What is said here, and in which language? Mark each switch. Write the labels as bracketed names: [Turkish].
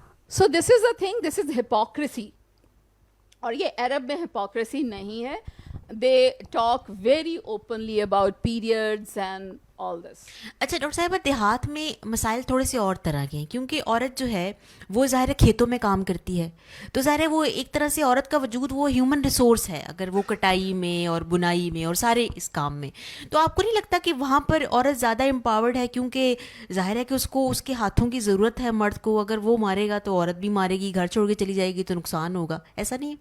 [English] So this is a thing, this is hypocrisy. [Urdu] اور یہ عرب میں ہپوکریسی نہیں ہے. [English] They talk very openly about periods and all this. [Urdu] اچھا ڈاکٹر صاحبہ, دیہات میں مسائل تھوڑے سے اور طرح کے ہیں, کیونکہ عورت جو ہے وہ ظاہر ہے کھیتوں میں کام کرتی ہے, تو ظاہر ہے وہ ایک طرح سے عورت کا وجود وہ ہیومن ریسورس ہے, اگر وہ کٹائی میں اور بنائی میں اور سارے اس کام میں. تو آپ کو نہیں لگتا کہ وہاں پر عورت زیادہ امپاورڈ ہے, کیونکہ ظاہر ہے کہ اس کو اس کے ہاتھوں کی ضرورت ہے مرد کو, اگر وہ مارے گا تو عورت بھی مارے گی, گھر چھوڑ کے چلی جائے گی تو نقصان ہوگا, ایسا نہیں ہے؟